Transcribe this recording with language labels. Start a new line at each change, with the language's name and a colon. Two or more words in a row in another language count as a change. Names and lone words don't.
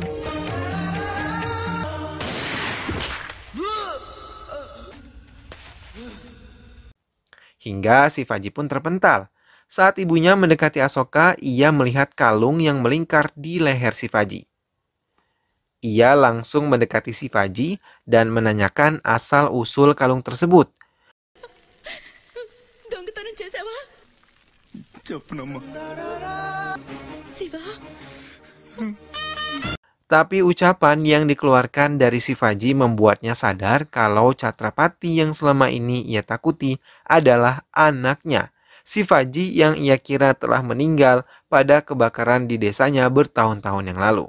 Indonesian: Hingga Shivaji pun terpental. Saat ibunya mendekati Asoka, ia melihat kalung yang melingkar di leher Shivaji. Ia langsung mendekati Shivaji dan menanyakan asal-usul kalung tersebut.
Telugu: దొంగతనం చేసావా? చెప్పనమ్మా. శివా,
Indonesian: Tapi ucapan yang dikeluarkan dari Shivaji membuatnya sadar kalau Chhatrapati yang selama ini ia takuti adalah anaknya. Shivaji yang ia kira telah meninggal pada kebakaran di desanya bertahun-tahun yang lalu.